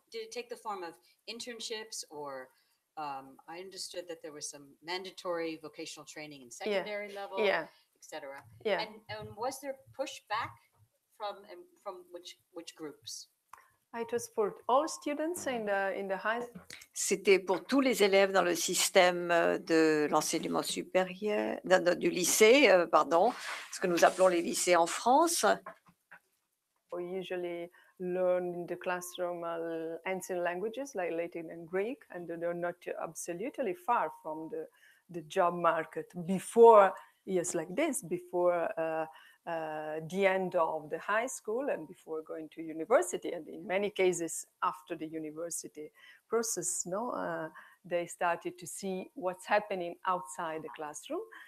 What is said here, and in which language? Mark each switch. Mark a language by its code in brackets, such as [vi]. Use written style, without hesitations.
[en] Did it take the form of internships, or I understood that there was some mandatory vocational training in secondary level, etc. Yeah. And was there pushback from which groups? It was for all students in the high. [fr] C'était pour tous les élèves dans le système de l'enseignement supérieur, du lycée, pardon, ce que nous appelons les lycées en France. [en] We usually learn in the classroom ancient languages like Latin and Greek, and they're not absolutely far from the job market before years like this, before the end of the high school and before going to university, and in many cases after the university process, they started to see what's happening outside the classroom.